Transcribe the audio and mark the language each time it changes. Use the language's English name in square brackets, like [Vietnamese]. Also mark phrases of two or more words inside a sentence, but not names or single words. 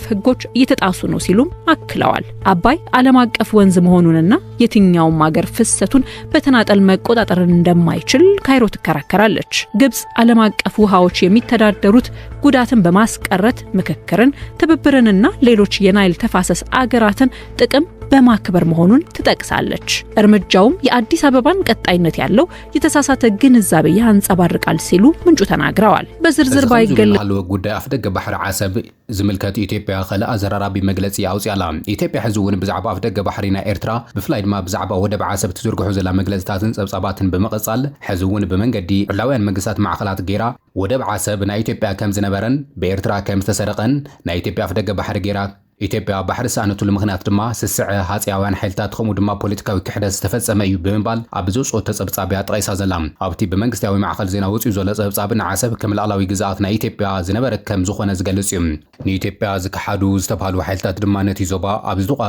[Amharic] ህጎች እየተጣሱ ነው ሲሉም አክለዋል። አባይ ዓለም አቀፍ ወንዝ መሆኑንና የትኛውም ሀገር ፍሰቱን በተናጠል መቆጣጠር እንደማይችል ካይሮ ትከራከራለች። ግብጽ ዓለም አቀፍ ውሃዎች የሚተዳደሩት ጉዳትን በማስቀረት ምክክርን፣ ትብብርንና ሌሎች የናይል ተፋሰስ አገራትን ጥቅም በማክበር መሆኑን ትጠቅሳለች። እርምጃውም የአዲስ አበባን ቀጣይነት ያለው የተሳሳተ ግንዛቤ ያንጸባርቃል ሲሉ ምንጩ ተናግረዋል። በዝርዝር ባይገለጽ [Tigrinya] ጉዳይ ኣፍደገ ባሕሪ ዓሰብ ዝምልከት ኢትዮጵያ ኸለኣ ዘራራቢ መግለጺ ኣውፅያላ። ኢትዮጵያ ሕዚ እውን ብዛዕባ ኣፍደገ ባሕሪ ናይ ኤርትራ ብፍላይ ድማ ብዛዕባ ወደብ ዓሰብ ትዝርግሑ ዘላ መግለጽታትን ጸብጻባትን ብምቕጻል ሕዚ እውን ብመንገዲ ዕላውያን መንግስታት ማዕኸላት ጌራ ወደብ ዓሰብ ናይ ኢትዮጵያ ከም ዝነበረን ብኤርትራ ከም ዝተሰረቐን ናይ ኢትዮጵያ ኣፍደገ ባሕሪ ጌራ ኢትዮጵያ ባሕሪ ሳእነቱሉ ምኽንያት ድማ ስስዕ ሃጽያውያን ሓይልታት ከምኡ ድማ ፖለቲካዊ ክሕደት ዝተፈጸመ እዩ ብምባል ኣብ ዝውፅኦ ተጸብጻብያ ጠቒሳ ዘላ። ኣብቲ ብመንግስታዊ ማዕኸል ዜና ወፂኡ ዘሎ ጸብጻብ ንዓሰብ ከም ላዕላዊ ግዝኣት ናይ ኢትዮጵያ ዝነበረ ከም ዝኾነ ዝገልጽ እዩ። ንኢትዮጵያ ዝከሓዱ ዝተባሃሉ ሓይልታት ድማ ነቲ ዞባ ኣብ